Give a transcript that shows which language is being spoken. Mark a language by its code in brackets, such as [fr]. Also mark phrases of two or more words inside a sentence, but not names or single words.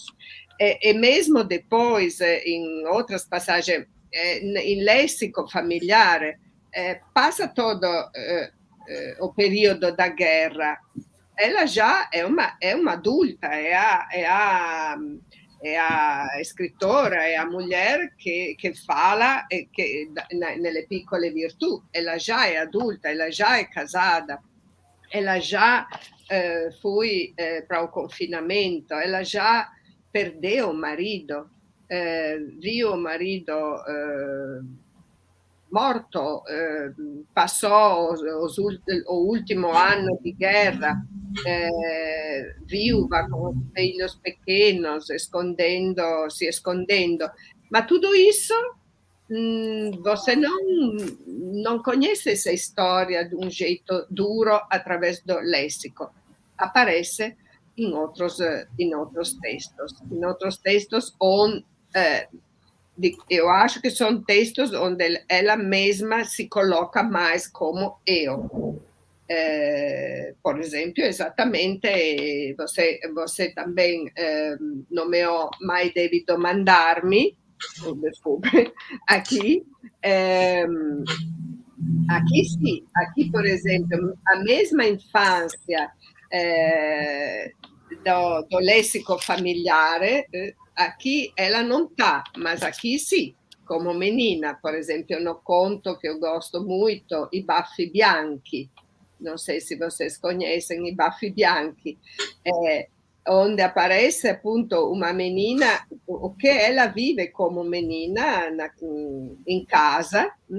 [pt] E mesmo depois, em outras passagens, em léxico familiar, passa todo o período da guerra. Ela já é uma adulta, é é a escritora, é a mulher che fala nelle piccole virtù. Ela já é adulta, ela já é casada, ela já foi para o confinamento, ela já perdeu o marido, viu o marido morto, passò o último [it] anno di guerra [pt] viúva com filhos pequenos, se escondendo. Ma tudo isso, você não conhece essa história de um jeito duro através do léxico. Aparece em outros textos. Em outros textos onde eu acho que são textos onde ela mesma se coloca mais como eu. Por exemplo, exatamente, você também nomeou Mai devi domandarmi, desculpe, aqui sim, aqui, por exemplo, a mesma infância do léxico familiare, aqui ela não está, mas aqui sim, como menina, por exemplo, no conto que eu gosto muito, I Baffi Bianchi, não sei se vocês conhecem I Baffi Bianchi, onde aparece appunto uma menina, o que ela vive como menina em casa.